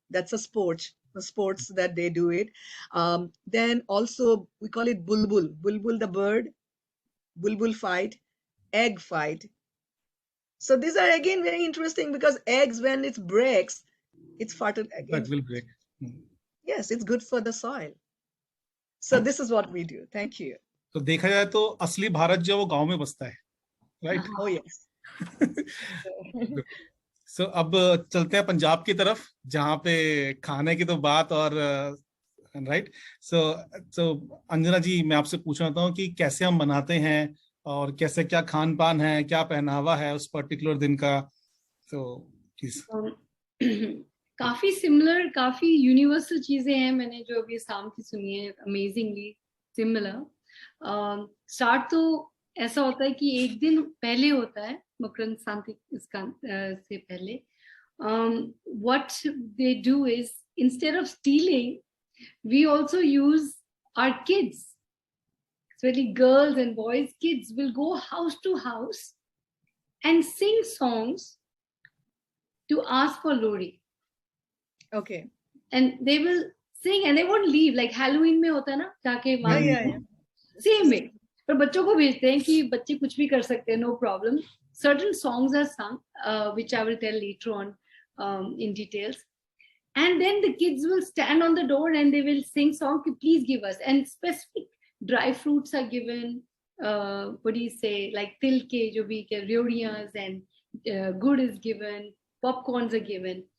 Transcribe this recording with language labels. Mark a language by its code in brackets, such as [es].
[en] That's a sports that they do it. Then also we call it bulbul the bird, bulbul fight, egg fight. So these are again very interesting, because eggs, when it breaks, it's fertile again. That will break. Yes, it's good for the soil. So this is what we do. Thank you. [hi] तो देखा जाए तो असली भारत जो वो गांव में बसता है, right? [en] Oh yes. [hi] So अब चलते हैं पंजाब की तरफ, जहाँ पे खाने की तो बात और right? So अंजना जी, मैं आपसे पूछना चाहता हूँ कि कैसे हम बनाते हैं और कैसे, क्या खान पान है, क्या पहनावा है उस पर्टिकुलर दिन का, तो प्लीज। काफी सिमिलर, काफी यूनिवर्सल चीजें हैं मैंने जो अभी शाम की सुनी है, अमेजिंगली सिमिलर। स्टार्ट तो ऐसा होता है कि एक दिन पहले होता है, मकर संक्रांति से पहले। [en] What they do is, instead of stealing, we also use our kids. Especially girls and boys, kids will go house to house and sing songs to ask for Lori. Okay. And they will sing and they won't leave. Like Halloween [hi] में होता है ना, जाके वहाँ [en] same way. [hi] पर बच्चों को भेजते हैं कि बच्चे कुछ भी कर सकते हैं, [en] no problem. Certain songs are sung, which I will tell later on in details. And then the kids will stand on the door and they will sing song, please give us. And specific dry fruits are given, what do you say, like tilke, [hi] jo bhi ke [en] reodiyas, and good is given, popcorns are given.